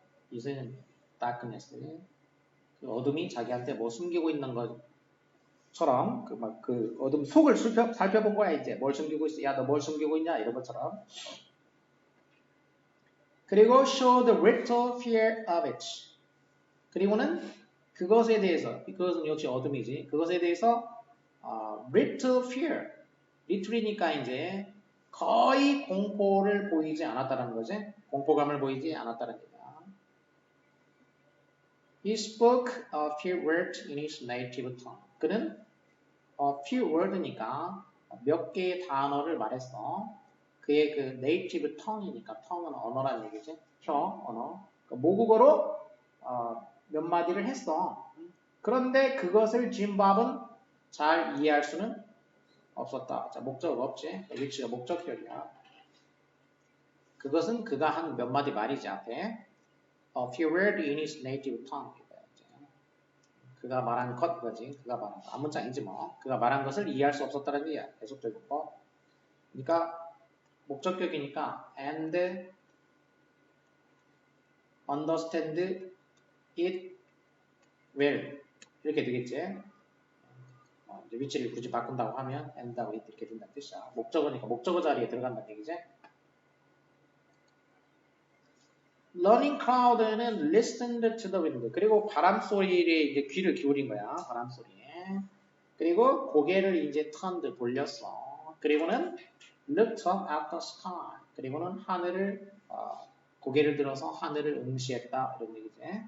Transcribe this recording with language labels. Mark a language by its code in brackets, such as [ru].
[ko] 이제는 darkness. 그 어둠이 자기한테 뭐 숨기고 있는 것처럼 그 어둠 속을 살펴본 거야. 이제 뭘 숨기고 있어? 야, 너 뭘 숨기고 있냐? 이런 것처럼. 그리고 [en] show the little fear of it. [ko] 그리고는 그것에 대해서, 그것은 역시 어둠이지. 그것에 대해서 [en] little fear. [ko] little이니까 이제 거의 공포를 보이지 않았다는 거지. 공포감을 보이지 않았다는 얘기야. [en] He spoke a few words in his native tongue. [ko] 그는 a few words니까 몇 개의 단어를 말했어. 그의 그 [en] native tongue [ko] 이니까 tongue는 언어라는 얘기지. 언어. 모국어로 몇 마디를 했어. 그런데 그것을 짐밥은 잘 이해할 수는 없었다. 자, 목적어가 없지. 위치가 목적격이야. 그것은 그가 한 몇 마디 말이지 앞에. [en] A few words in his native tongue. [ko] 그가 말한 것 거지. 그가 말한 것. 앞문장이지 뭐. 그가 말한 것을 이해할 수 없었다는 얘기야. 계속적인 거. 그러니까 목적격이니까 [en] and understand it well [ko] 이렇게 되겠지. 이제 위치를 굳이 바꾼다고 하면 and하고 it 이렇게 된다는 뜻이야. 목적어니까 목적어 자리에 들어간다는 얘기지. [en] Running crowd는 listened to the wind. [ko] 그리고 바람 소리에 이제 귀를 기울인 거야. 바람 소리에. 그리고 고개를 이제 turned 돌렸어. 그리고는 [en] looked up at the sky. [ko] 그리고는 하늘을 고개를 들어서 하늘을 응시했다. 이런 얘기지.